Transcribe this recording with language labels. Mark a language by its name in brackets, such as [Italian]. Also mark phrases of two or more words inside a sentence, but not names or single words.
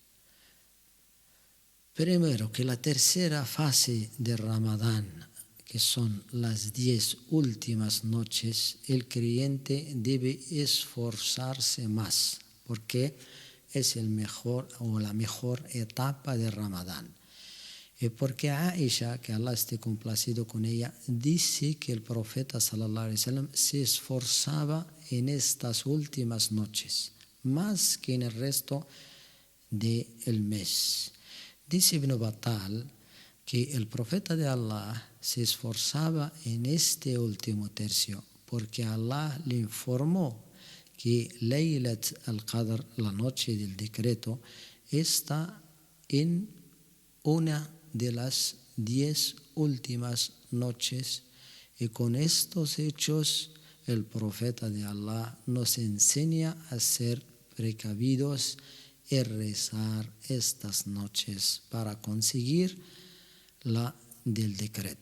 [Spanish] Primero, que la tercera fase de Ramadán, que son las 10 últimas noches, el creyente debe esforzarse más, porque es el mejor o la mejor etapa de Ramadán. Y porque Aisha, que Allah esté complacido con ella, dice que el profeta [Arabic] صلى الله عليه وسلم [Spanish] se esforzaba en estas últimas noches, más que en el resto del mes. Dice Ibn Battal que el profeta de Allah se esforzaba en este último tercio porque Allah le informó que [Arabic] ليلة القدر, [Spanish] la noche del decreto, está en una de las 10 últimas noches, y con estos hechos el profeta de Allah nos enseña a ser precavidos y rezar estas noches para conseguir la del decreto.